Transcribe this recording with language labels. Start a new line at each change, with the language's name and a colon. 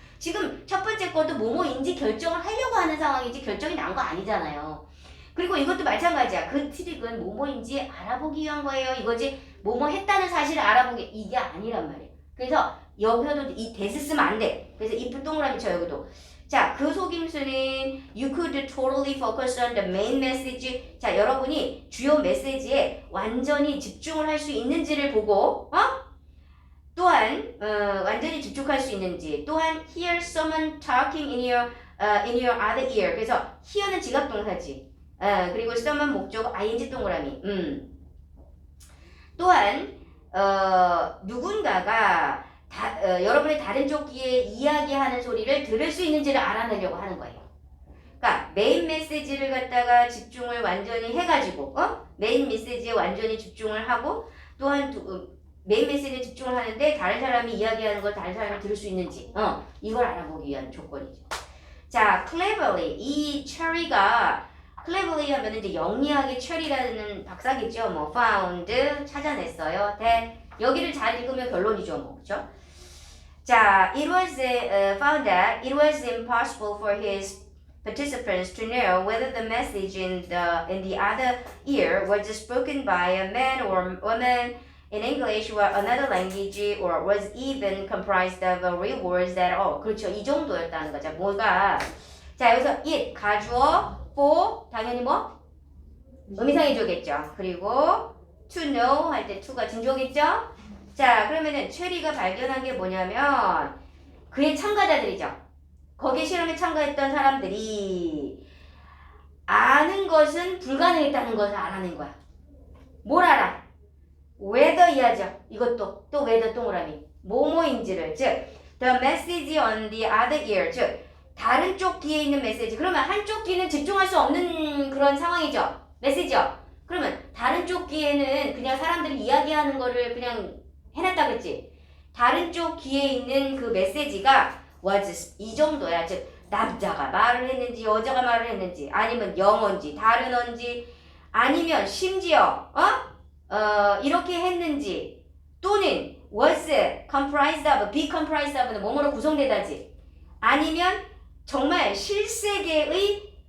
Korean: 지금 첫 번째 것도 뭐뭐인지 결정을 하려고 하는 상황이지 결정이 난 거 아니잖아요. 그리고 이것도 마찬가지야. 그 트릭은 뭐뭐인지 알아보기 위한 거예요. 이거지 뭐뭐 했다는 사실을 알아보기 이게 아니란 말이에요. 그래서 여기서도 이 대스 쓰면 안 돼. 그래서 if 동그라미 쳐 여기도. 자, 그 속임수는
English: you could totally focus on the main message.
Korean: 자, 여러분이 주요 메시지에 완전히 집중을 할 수 있는지를 보고 또한 완전히 집중할 수 있는지 또한
English: hear someone talking in your other ear.
Korean: 그래서 hear는 지각동사지. 그리고 someone 목적 ing 동그라미. 또한 누군가가 여러분의 다른 쪽 귀에 이야기하는 소리를 들을 수 있는지를 알아내려고 하는 거예요. 그러니까 메인 메시지를 갖다가 집중을 완전히 해가지고 메인 메시지에 완전히 집중을 하고 또한 메인 메시지에 집중을 하는데 다른 사람이 이야기하는 걸 다른 사람이 들을 수 있는지 이걸 알아보기 위한 조건이죠. 자, cleverly 이 체리가 cleverly 하면 이제 영리하게 체리라는 박사겠죠. 뭐 found 찾아냈어요. 여기를 잘 읽으면 결론이죠, 뭐 그렇죠?
English: 자, it was found that it was impossible for his participants to know whether the message in the other ear was spoken by a man or woman in English or another language or was even comprised of real words at all.
Korean: 그렇죠, 이 정도였다는 거죠. 뭐가 자 여기서 it 가주어 for 당연히 뭐 의미상의 주어겠죠. 그리고 to know 할 때 to가 진주어겠죠. 자, 그러면은 체리가 발견한 게 뭐냐면 그의 참가자들이죠. 거기에 실험에 참가했던 사람들이 아는 것은 불가능했다는 것을 알아낸 거야. 뭘 알아? whether 이하죠. 이것도 또 whether 동그라미 뭐뭐인지를 즉
English: the message on the other ear
Korean: 즉 다른 쪽 귀에 있는 메시지. 그러면 한쪽 귀는 집중할 수 없는 그런 상황이죠. 메시지요. 그러면 다른 쪽 귀에는 그냥 사람들이 이야기하는 거를 그냥 해놨다 그랬지. 다른 쪽 귀에 있는 그 메시지가 was 이 정도야. 즉 남자가 말을 했는지 여자가 말을 했는지 아니면 영어인지 다른 언지 아니면 심지어 이렇게 했는지 또는
English: was comprised of, be comprised of
Korean: 는 뭐뭐로 구성되다지 아니면 정말 실세계의